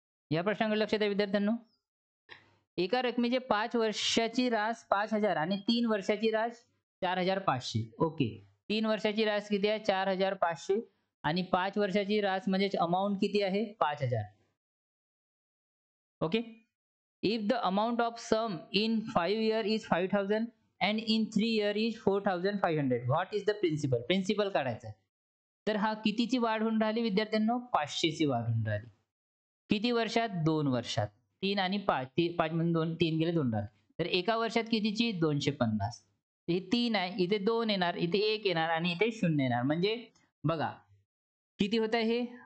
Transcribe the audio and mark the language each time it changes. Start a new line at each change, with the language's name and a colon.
Marathi: या प्रश्नाकडे लक्ष द्या विद्यार्थ्यांनो. एका रकमेचे 5 वर्षाची रास 5000 आणि 3 वर्षाची रास 4500. ओके. 3 वर्षाची रास किती आहे? 4500 आणि 5 वर्षाची रास म्हणजे अमाउंट किती आहे? 5000. Okay.
English: If the amount of sum in 5 year is 5000 and in 3 year is 4500, what is the principal?
Marathi: Principal काढायचं आहे. तर हा कितीची वाढ होऊन राहिली विद्यार्थ्यांनो? 500 ची वाढ होऊन राहिली. किती वर्षात? 2 वर्षात. 3 आणि 5. 5 मधून 2 3 गेले 2 राहिले. तर एका वर्षात कितीची? 250. हे 3 आहे. इथे 2 येणार, इथे 1 येणार आणि इथे 0 येणार. म्हणजे बघा किती होत आहे हे?